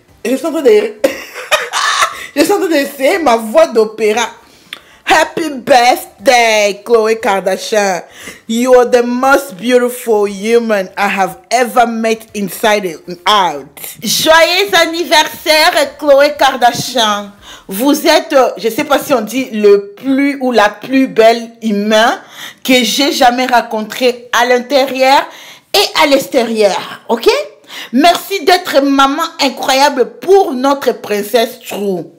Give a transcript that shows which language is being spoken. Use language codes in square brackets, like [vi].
[fr] Je suis en train de je suis en train d'essayer ma voix d'opéra. [en] Happy birthday, Khloé Kardashian. You are the most beautiful human I have ever met inside and out. [fr] Joyeux anniversaire, Khloé Kardashian. Vous êtes, je ne sais pas si on dit le plus ou la plus belle humain que j'ai jamais rencontré à l'intérieur et à l'extérieur. Ok? Merci d'être maman incroyable pour notre princesse True.